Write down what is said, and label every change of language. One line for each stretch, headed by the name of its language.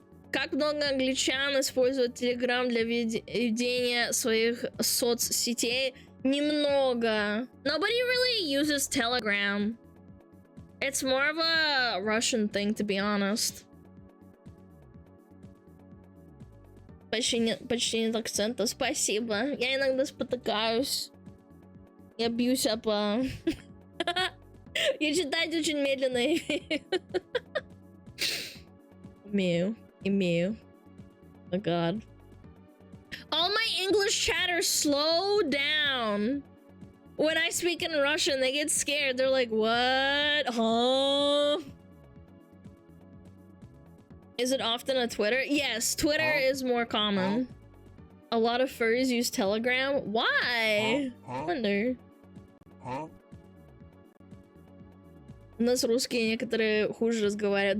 Russian: Как много англичан используют Telegram для ведения своих соцсетей? Немного.
English: Nobody really uses Telegram. It's more of a Russian thing, to be honest.
Russian: Почти нет акцента. Спасибо. Я иногда спотыкаюсь. Я бьюсь об... Я читать очень медленно имею.
English: Oh god. All my English chatters slow down. When I speak in Russian, they get scared. They're like, what? Huh? Is it often on Twitter? Yes, Twitter is more common. A lot of furries use Telegram. Why? I wonder.
Russian: У нас русские некоторые хуже разговаривают.